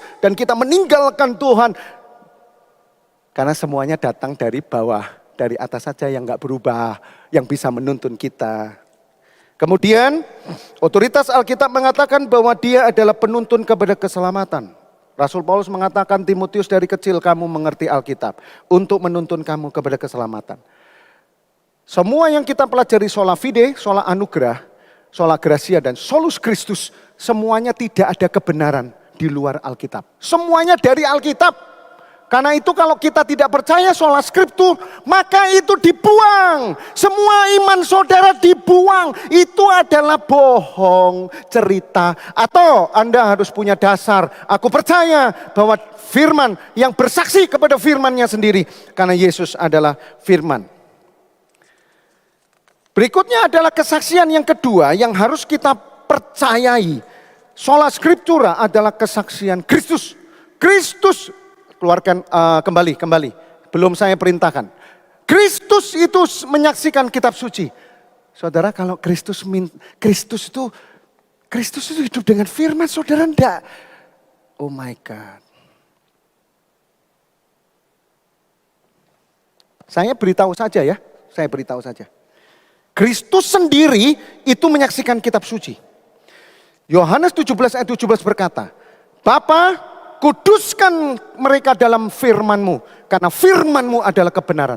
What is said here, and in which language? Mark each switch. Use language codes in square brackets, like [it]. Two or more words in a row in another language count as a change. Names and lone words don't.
[id] Dan kita meninggalkan Tuhan. Karena semuanya datang dari bawah, dari atas saja yang gak berubah, yang bisa menuntun kita. Kemudian otoritas Alkitab mengatakan bahwa dia adalah penuntun kepada keselamatan. Rasul Paulus mengatakan, Timotius, dari kecil kamu mengerti Alkitab untuk menuntun kamu kepada keselamatan. Semua yang kita pelajari [la] sola fide, [id] sola anugerah, [la] sola gracia [id] dan [la] solus Christus, [id] semuanya tidak ada kebenaran di luar Alkitab. Semuanya dari Alkitab. Karena itu kalau kita tidak percaya [la] sola scriptur, [id] maka itu dibuang. Semua iman saudara dibuang. Itu adalah bohong cerita. Atau Anda harus punya dasar. Aku percaya bahwa firman yang bersaksi kepada firmannya sendiri. Karena Yesus adalah firman. Berikutnya adalah kesaksian yang kedua yang harus kita percayai. [la] Sola scriptura [id] adalah kesaksian Kristus. Kristus, keluarkan kembali. Belum saya perintahkan. Kristus itu menyaksikan kitab suci. Saudara, kalau Kristus itu hidup dengan firman, saudara enggak. [en] Oh my God. [id] Saya beritahu saja ya. Kristus sendiri itu menyaksikan kitab suci. Yohanes 17 ayat 17 berkata, Bapa, kuduskan mereka dalam firman-Mu, karena firman-Mu adalah kebenaran.